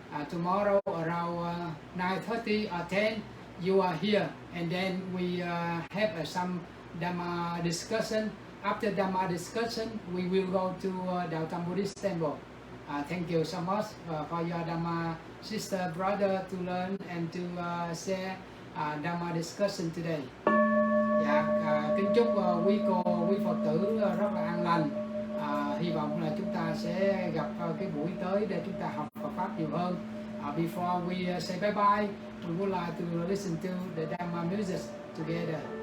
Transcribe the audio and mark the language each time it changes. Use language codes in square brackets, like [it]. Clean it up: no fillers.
[en] Tomorrow around 9:30 or 10, you are here, and then we have some Dhamma discussion. After Dhamma discussion, we will go to Đạo Tâm Buddhist Temple. Thank you so much for your Dhamma sister, brother to learn and to share Dhamma discussion today. [vi] Dạ, kính chúc quý cô, quý Phật tử rất là an lành. Hy vọng là chúng ta sẽ gặp cái buổi tới để chúng ta học Phật pháp nhiều hơn. [en] Before we say bye bye, we would like to listen to the Dhamma music together.